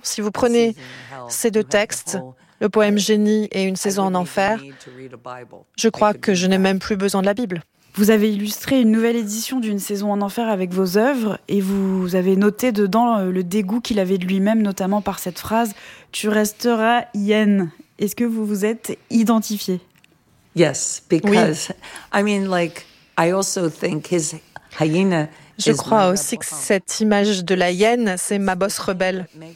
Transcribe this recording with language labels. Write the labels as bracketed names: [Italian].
[French] Si vous prenez ces deux textes, le poème « Génie » et « Une saison en enfer », je crois que je n'ai même plus besoin de la Bible. Vous avez illustré une nouvelle édition d'Une saison en enfer avec vos œuvres et vous avez noté dedans le dégoût qu'il avait de lui-même, notamment par cette phrase « Tu resteras Yen ». Est-ce que vous vous êtes identifié? [English] Yes, because oui. I mean, like, I also think his hyena. [French] Je crois aussi que cette image de la hyène, c'est ma bosse rebelle.